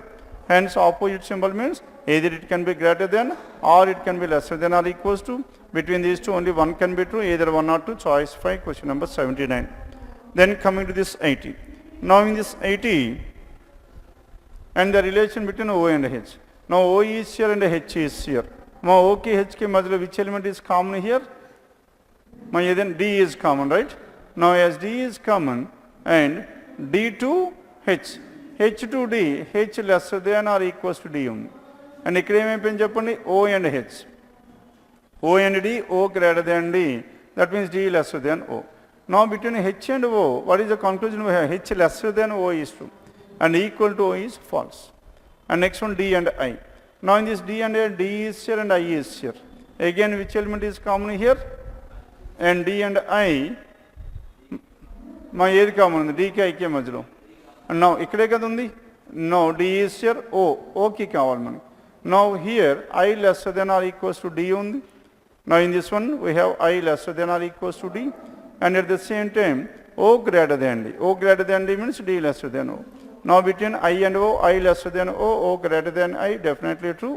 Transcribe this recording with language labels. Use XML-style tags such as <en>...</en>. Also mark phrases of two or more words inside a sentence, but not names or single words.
<en>Hence opposite symbol means either it can be greater than or it can be lesser than or equals to. Between these two only one can be true, either 1 or 2, choice 5, question number 79. Then coming to this 80. Now in this 80, and the relation between O and H. Now O is here and H is here. Now</en> <te>O కి H కి మధ్యలో</te> <en>which element is common here? Now then D is common, right? Now as D is common and D to H. H to D, H lesser than or equals to D only.</en> <te>And ఇక్కడ ఏం అయిపింది చెప్పండి?</te> <en>O and H. O and D, O greater than D. That means D lesser than O. Now between H and O, what is the conclusion we have? H lesser than O is true. And equal to O is false. And next one D and I. Now in this D and I, D is here and I is here. Again which element is common here?</en> <te>And D and I, మా ఏది common? D కి I కి మధ్యలో.</te> <en>And now</en> <te>ఇక్కడే కదా ఉంది?</te> <en>No, D is here,</en> <te>O కి కావాలి మనకి.</te> <en>Now here I lesser than or equals to D undi. Now in this one we have I lesser than or equals to D, and at the same time O greater than D. O greater than D means D lesser than O. Now between I and O, I lesser than O greater than I, definitely true.</en>